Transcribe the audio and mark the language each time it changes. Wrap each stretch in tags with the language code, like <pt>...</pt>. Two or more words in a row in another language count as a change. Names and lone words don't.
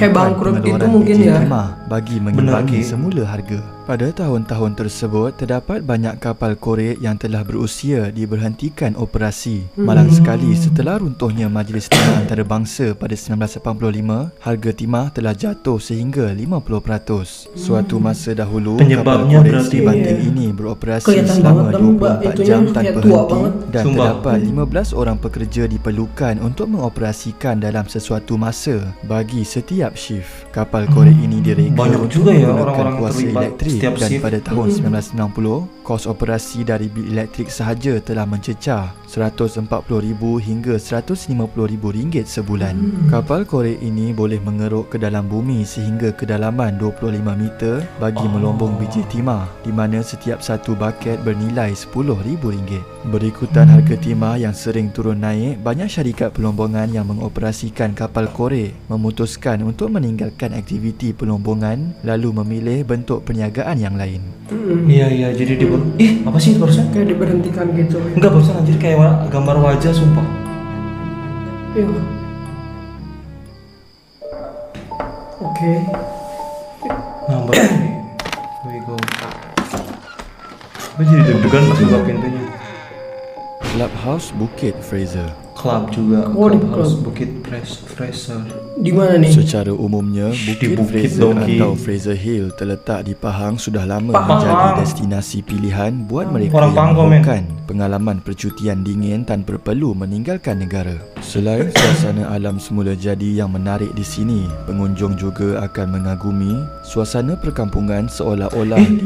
<id>Kayak bangkrut gitu</id> <ms>pengeluaran</ms> <id>mungkin</id> <ms>biji</ms> <id>ya.</id> <ms>timah bagi mengimbangi</ms> <id>Ki.</id> <ms>semula harga. Pada tahun-tahun tersebut, terdapat banyak kapal korek yang telah berusia diberhentikan operasi. Malang sekali setelah runtuhnya Majlis Timah Antarabangsa pada 1985, harga timah telah jatuh sehingga 50%. Suatu masa dahulu,</ms> <id>Penyebabnya</id> <ms>kapal korek</ms> <id>berarti-</id> <ms>Sri Banting ini beroperasi</ms> <id>Kelihatan</id> <ms>selama</ms> <id>banget kan,</id> <ms>24</ms> <id>itunya</id> <ms>jam</ms> <id>kayak</id> <ms>tanpa</ms> <id>tua</id> <ms>henti</ms> <id>banget.</id> <ms>dan</ms> <id>Sumpah.</id> <ms>terdapat 15 orang pekerja diperlukan untuk mengoperasikan dalam sesuatu masa bagi setiap shift. Kapal korek ini direka</ms> <id>Banyak</id> <ms>untuk</ms> <id>juga ya</id> <ms>menggunakan</ms> <id>orang-orang</id> <ms>kuasa</ms> <id>terlibat</id> <ms>elektrik</ms> <id>setiap</id> <ms>dan</ms> <id>shift.</id> <ms>pada tahun 1990, kos operasi dari bil elektrik sahaja telah mencecah RM140,000 hingga RM150,000 sebulan. Kapal korek ini boleh mengeruk ke dalam bumi sehingga kedalaman 25 meter bagi melombong biji timah di mana setiap satu baket bernilai RM10,000. Berikutan harga timah yang sering turun naik, banyak syarikat pelombongan yang mengoperasikan kapal korek memutuskan untuk meninggalkan aktiviti pelombongan lalu memilih bentuk perniagaan yang lain.</ms> <id>Iya, jadi dia apa sih itu barusan? Kayak diberhentikan gitu. Enggak, barusan anjir kayak gambar wajah sumpah. Iya. Oke. Nah,</id> <en>here we go.</en> <id>Gue jadi deg-degan pas buka pintunya.</id> <ms>Clubhouse Bukit Fraser.</ms> <id>Club juga, Oh, di Clubhouse club.</id> <ms>Bukit Fraser.</ms> <id>Di mana nih?</id> <ms>Secara umumnya, Bukit Bukit Fraser</ms> <id>Dongki.</id> <ms>atau Fraser Hill terletak di Pahang sudah lama</ms> <id>Pahang.</id> <ms>menjadi destinasi pilihan buat mereka</ms> <id>Orang</id> <ms>yang</ms> <id>Pahang komen.</id> <ms>mahukan pengalaman percutian dingin tanpa perlu meninggalkan negara. Selain suasana alam semula jadi yang menarik di sini, pengunjung juga akan mengagumi suasana perkampungan seolah-olah di</ms>